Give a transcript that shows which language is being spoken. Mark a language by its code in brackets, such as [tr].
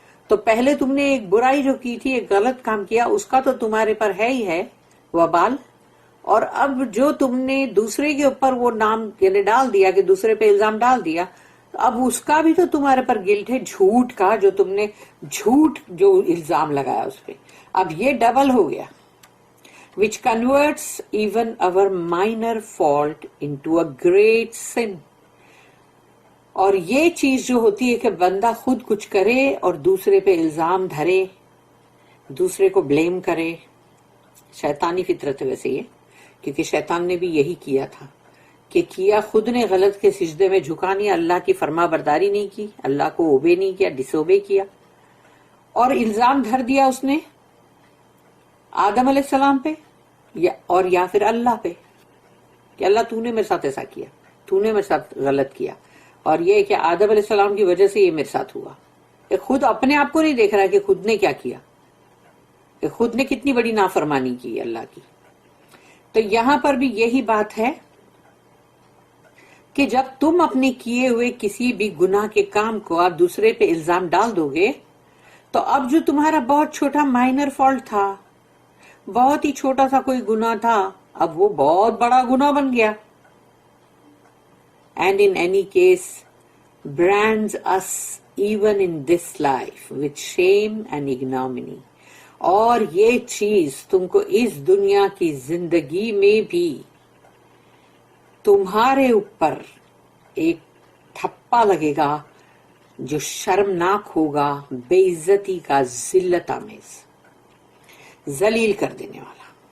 [ur] تو پہلے تم نے ایک برائی جو کی تھی، ایک غلط کام کیا، اس کا تو تمہارے پر ہے ہی ہے وبال، اور اب جو تم نے دوسرے کے اوپر وہ نام یعنی ڈال دیا کہ دوسرے پہ الزام ڈال دیا، اب اس کا بھی تو تمہارے پر گلٹ ہے جھوٹ کا، جو تم نے جھوٹ جو الزام لگایا اس پہ، اب یہ ڈبل ہو گیا. [en] which converts even our minor fault into a great sin. [ur] اور یہ چیز جو ہوتی ہے کہ بندہ خود کچھ کرے اور دوسرے پہ الزام دھرے، دوسرے کو بلیم کرے، شیطانی فطرت ہے ویسے یہ، کیونکہ شیطان نے بھی یہی کیا تھا کہ کیا خود نے غلط کے سجدے میں جھکا نہیں، اللہ کی فرما برداری نہیں کی، اللہ کو اوبے نہیں کیا، ڈس اوبے کیا، اور الزام دھر دیا اس نے آدم علیہ السلام پہ یا پھر اللہ پہ کہ اللہ تو نے میرے ساتھ ایسا کیا، تو نے میرے ساتھ غلط کیا، اور یہ کہ آدم علیہ السلام کی وجہ سے یہ میرے ساتھ ہوا. کہ خود اپنے آپ کو نہیں دیکھ رہا کہ خود نے کیا کیا، کہ خود نے کتنی بڑی نافرمانی کی اللہ کی. تو یہاں پر بھی یہی بات ہے کہ جب تم اپنے کیے ہوئے کسی بھی گناہ کے کام کو آپ دوسرے پہ الزام ڈال دو گے، تو اب جو تمہارا بہت چھوٹا مائنر فالٹ تھا، بہت ہی چھوٹا سا کوئی گناہ تھا، اب وہ بہت بڑا گناہ بن گیا. [en] And in any case brands us even in this life with shame and ignominy. [ur] اور یہ چیز تم کو اس دنیا کی زندگی میں بھی تمہارے اوپر ایک تھپا لگے گا جو شرمناک ہوگا، بے عزتی کا، ذلت آمیز، ذلیل کر دینے والا.